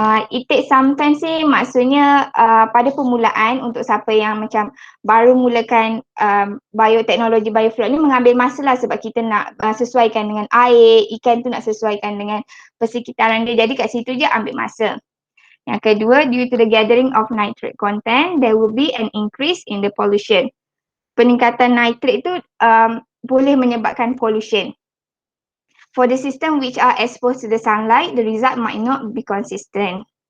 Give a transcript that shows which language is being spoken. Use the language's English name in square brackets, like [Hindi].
[English] It takes some time [Malay] sih maksudnya pada permulaan untuk siapa yang macam baru mulakan bioteknologi bioflok ni mengambil masa lah sebab kita nak sesuaikan dengan air, ikan tu nak sesuaikan dengan persekitaran dia. Jadi kat situ je ambil masa. Yang kedua, [English] due to the gathering of nitrate content, there will be an increase in the pollution. [Malay] Peningkatan nitrate itu boleh menyebabkan pollution. [English] For the system which are exposed to the sunlight, the result might not be consistent.